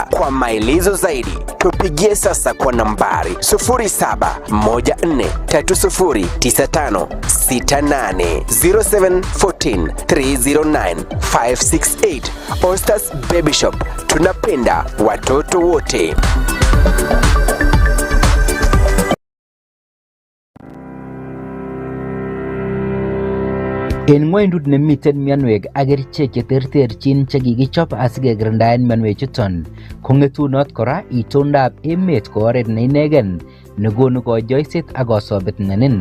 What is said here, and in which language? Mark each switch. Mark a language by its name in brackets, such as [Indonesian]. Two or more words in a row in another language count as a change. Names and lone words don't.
[Swahili] Kwa maelezo zaidi, tupigie sasa kwa nambari 0714309568 0714309568. Ostars Baby Shop, tunapenda watoto wote. [Kalenjin] En ng'wendut nemiten mionwek ak kerichek cheterterchin chekikichop asikekirindaen mionwechuton, kong'etunot kora itondab emet ko oret neinegen nekonu konyoiset ak kosobet nenin.